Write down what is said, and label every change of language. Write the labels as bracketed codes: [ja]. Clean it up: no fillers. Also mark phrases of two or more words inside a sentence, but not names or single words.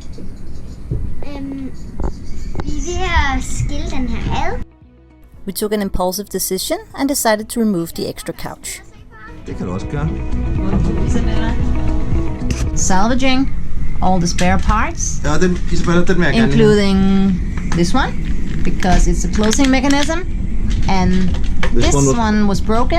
[da] Vi er ved at skille den her ad. [en] We took an impulsive decision and decided to remove the extra couch. [da] Det kan du også gøre. [en] Salvaging all the spare parts. [da] Ja, den, Isabella, den vil jeg gerne. [en] Including this one, because it's a closing mechanism. And this one was broken.